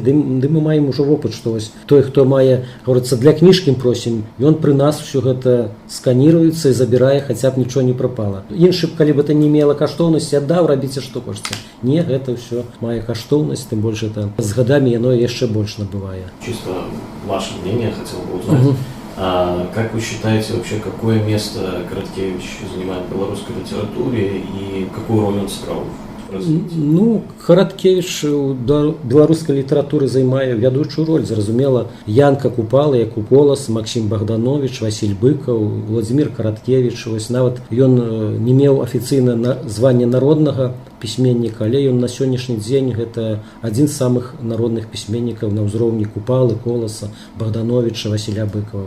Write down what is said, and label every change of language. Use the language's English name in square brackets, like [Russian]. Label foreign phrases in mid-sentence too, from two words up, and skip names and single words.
[Belarusian] Ды мы маем ужо вопыт, што вось той, хто мае, говорится, для кніжкі просім, ён пры нас усё гэта сканіруецца і забірае, хаця б нічого не прапала. Іншы б, калі бы это не мела каштоўнасці, аддаў, рабіце што хочаце. Не, гэта ўсё мае каштоўнасць, тым больш это з гадамі яно яшчэ больш набывае. [Russian] Чисто ваше мнение хотел бы узнать. Как вы считаете вообще, какое место Короткевич занимает в белорусской литературе и какую роль он сыграл в развитии? [Belarusian] Короткевич у беларускай літаратуры займае вядучую роль. Зразумела, Янка Купала, як у «Голас», Максим Богданович, Василь Быкаў, Владимир Короткевич. Вось нават ён не меў афіцыйна звання народнага пісьменніка, але ён на сённяшні дзень гэта адзін з самых народных пісьменнікаў на ўзроўні Купалы, Коласа, Богдановича, Василя Быкова.